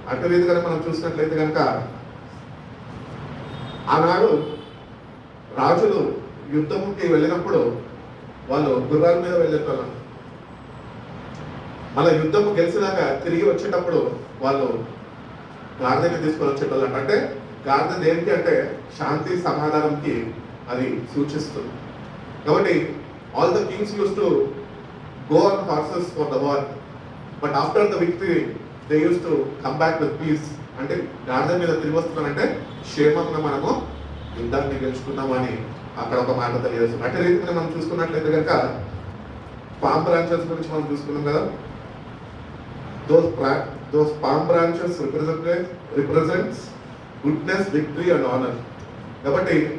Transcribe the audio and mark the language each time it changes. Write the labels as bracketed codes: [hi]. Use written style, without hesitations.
[te] అటు రీతిగానే మనం చూసినట్లయితే కనుక ఆనాడు రాజులు యుద్ధముకి వెళ్ళినప్పుడు వాళ్ళు గుర్రాల మీద వెళ్ళేటోళ్ళం. మళ్ళీ యుద్ధము గెలిచినాక తిరిగి వచ్చేటప్పుడు వాళ్ళు గాడిదని తీసుకొని వచ్చేటోళ్ళంట. అంటే గాడిద దేనికి అంటే శాంతి సమాధానంకి అది సూచిస్తుంది. [en] కాబట్టి all the kings use to go on horses for the war, but after the victory they used to come back with peace. [te] అంటే గాడిద మీద తిరిగి వస్తున్నానంటే క్షేమంగా మనము యుద్ధాన్ని గెలుచుకున్నామని అక్కడ ఒక మాట తెలియజేస్తుంది. అదే రీతిగా మనం చూసుకున్నట్లయితే కనుక పామ్ బ్రాంచెస్ గురించి మనం చూసుకున్నాం కదా. [en] those palm branches represents goodness, victory and honor. కాబట్టి